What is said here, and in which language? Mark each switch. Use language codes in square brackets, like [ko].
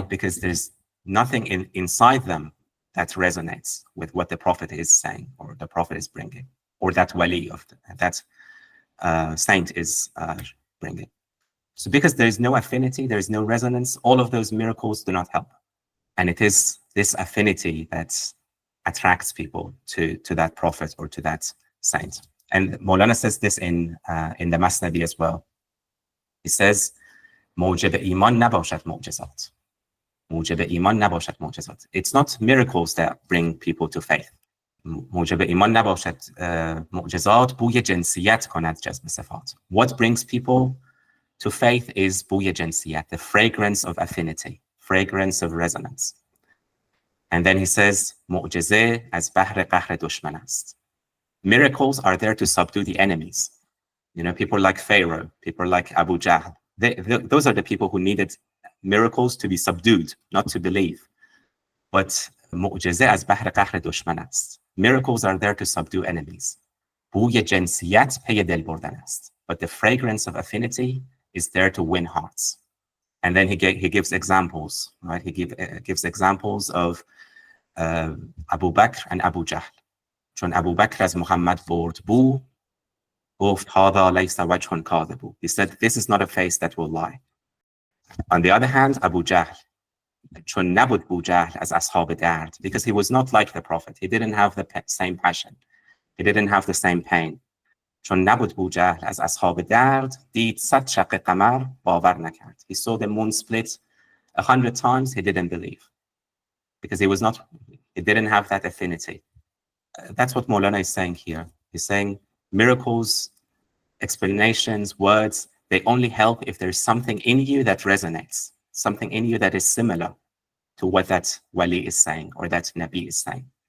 [en] Because there's nothing inside them that resonates with what the Prophet is saying, or the Prophet is bringing, or that wali of that saint is bringing. So because there is no affinity, there is no resonance, all of those miracles do not help. And it is this affinity that attracts people to that Prophet or to that saint. And Maulana says this in the Masnavi as well. He says, [fa] موجب ایمان نباشد معجزات. موجب ایمان نباشد معجزات. [en] It's not miracles that bring people to faith. [fa] موجب ایمان نباشد معجزات بوی جنسیت کند جذب صفات. [en] What brings people to faith is [fa] بوی جنسیت, [en] the fragrance of affinity, fragrance of resonance. And then he says, [fa] معجزه از بهر قهر دشمن است. [en] Miracles are there to subdue the enemies. You know, people like Pharaoh, people like Abu Jahl. Those are the people who needed miracles to be subdued, not to believe. But [fa] معجزه از بهر قهر دشمن است. [en] Miracles are there to subdue enemies. [fa] بوی جنسیت پی دل بردن است. [en] But the fragrance of affinity is there to win hearts. And then he gives examples, right? He gives examples of Abu Bakr and Abu Jahl. [fa] چون Abu Bakr از محمد برد بو گفت [ar] هذا ليس وجه كاذب. [en] He said, this is not a face that will lie. On the other hand, Abu Jahl, [fa] چون نبود بو جهل از اصحاب درد, [en] because he was not like the Prophet. He didn't have the same passion. He didn't have the same pain. [fa] چون نبود بو جهل از اصحاب درد دید 100 شق قمر باور نکرد. [en] He saw the moon split 100 times, he didn't believe. Because he didn't have that affinity. That's what Maulana is saying here. He's saying miracles, explanations, words, they only help if there's something in you that resonates, something in you that is similar to what that wali is saying or that Nabi is saying.